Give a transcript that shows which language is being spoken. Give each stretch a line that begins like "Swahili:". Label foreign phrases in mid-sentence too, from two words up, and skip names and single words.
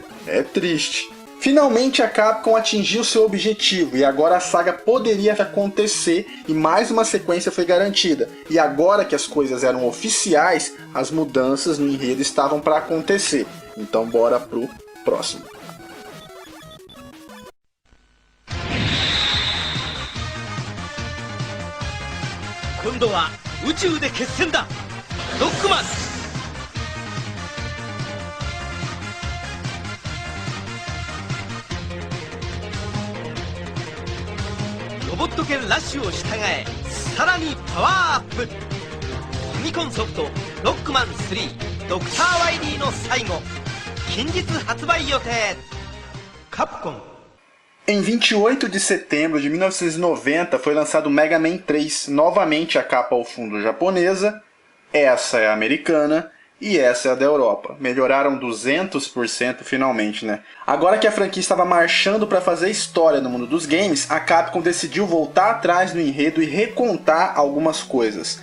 Portuguese: É triste. Finalmente a Capcom atingiu seu objetivo e agora a saga poderia acontecer e mais uma sequência foi garantida. E agora que as coisas eram oficiais, as mudanças no enredo estavam para acontecer. Então bora pro próximo.
Japanese: 今度は宇宙で決戦だ。ロックマン。ロボット犬ラッシュを従え、さらにパワーアップ。ファミコンソフトロックマン3ドクター・ワイリーの最後、近日発売予定。カプコン。
Portuguese: Em 28 de setembro de 1990 foi lançado Mega Man 3, novamente a capa ao fundo japonesa, essa é a americana e essa é a da Europa. Melhoraram 200% finalmente, né? Agora que a franquia estava marchando para fazer história no mundo dos games, a Capcom decidiu voltar atrás no enredo e recontar algumas coisas.